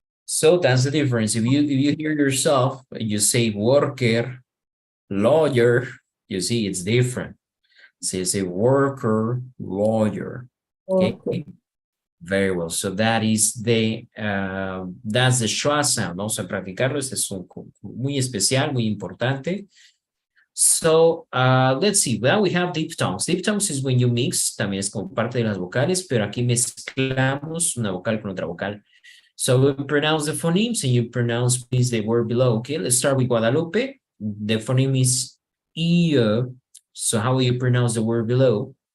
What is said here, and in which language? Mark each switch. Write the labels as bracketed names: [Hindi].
[English] So that's the difference. If you hear yourself, you say worker, lawyer, you see it's different. So you say worker, lawyer, okay? Very well. So that is that's the schwa sound. [Spanish] Vamos a practicarlo. Este es un muy especial, muy importante. [English] So let's see. Well, we have diphthongs. Diphthongs is when you mix. [Spanish] También es como parte de las vocales, pero aquí mezclamos una vocal con otra vocal. [English] So we pronounce the phonemes and you pronounce please the word below. Okay, let's start with Guadalupe. The phoneme is E, So how will you pronounce the word below?